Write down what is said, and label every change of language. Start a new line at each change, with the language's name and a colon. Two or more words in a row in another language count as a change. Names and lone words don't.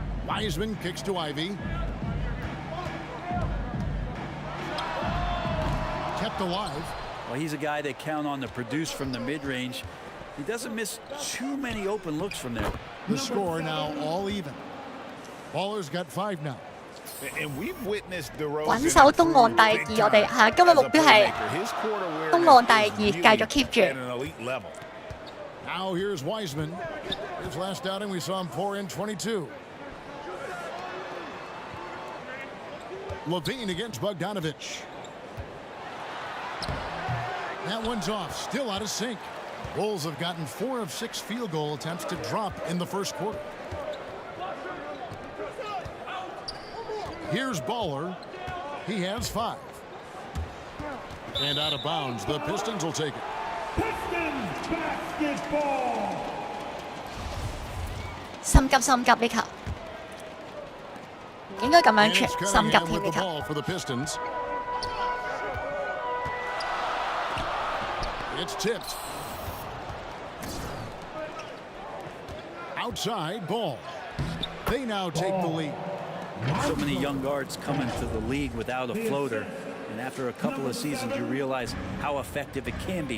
English: Wiseman kicks to Ivy. Kept alive. Well, he's a guy they count on to produce from the mid-range. He doesn't miss too many open looks from there. The score now all even. Baller's got 5 now. And we've witnessed DeRozan
Cantonese: 穩守東岸第2，我哋係今日目標係東岸第2，繼續 keep 住。
English: Now here's Wiseman. His last outing we saw him pour in 22. Levine against Bogdanovich. That one's off, still out of sync. Bulls have gotten 4 of 6 field goal attempts to drop in the first quarter. Here's Baller. He has 5. And out of bounds, the Pistons will take it. Pistons basketball.
Cantonese: 心急心急呢球，唔應該咁樣傳，心急添呢球。
English: For the Pistons. It's tipped. Outside Ball. They now take the lead. So many young guards come into the league without a floater, and after a couple of seasons you realize how effective it can be.